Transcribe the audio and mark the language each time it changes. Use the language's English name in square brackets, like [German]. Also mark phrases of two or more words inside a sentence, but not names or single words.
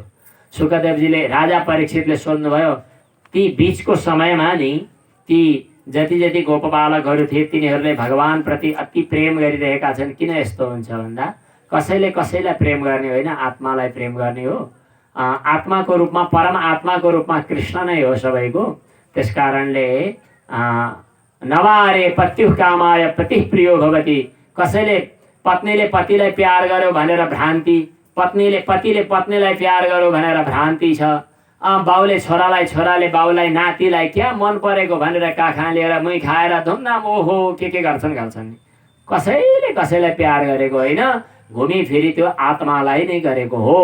[Nepali] सुखदेवजीले राजा परीक्षितले सोध्नुभयो, ती बीचको समयमा नि ती जति जति गोप बालकहरू थिए तिनीहरूले भगवान प्रति अति प्रेम गरिरहेका छन्, किन यस्तो हुन्छ भन्दा कसैले कसैलाई प्रेम गर्ने होइन, आत्मालाई प्रेम गर्ने हो। आत्माको रूपमा, परम आत्माको रूपमा कृष्ण नै हो सबैको। [Sanskrit] त्यसकारणले नवारे पत्युः कामाय पतिः प्रियो भवति। [Nepali] कसैले पत्नीले पतिलाई प्यार गर्यो भनेर भ्रान्ति, पत्नीले पतिले पत्नीलाई प्यार गर्यो भनेर भ्रान्ति छ। बाउले छोरालाई, छोराले बाउलाई, नातिलाई क्या मन परेको भनेर काखा लिएर मुही खाएर धुमधाम ओहो के गर्छन्। कसैले कसैलाई प्यार गरेको होइन, घुमी फिरी त्यो आत्मालाई नै गरेको हो।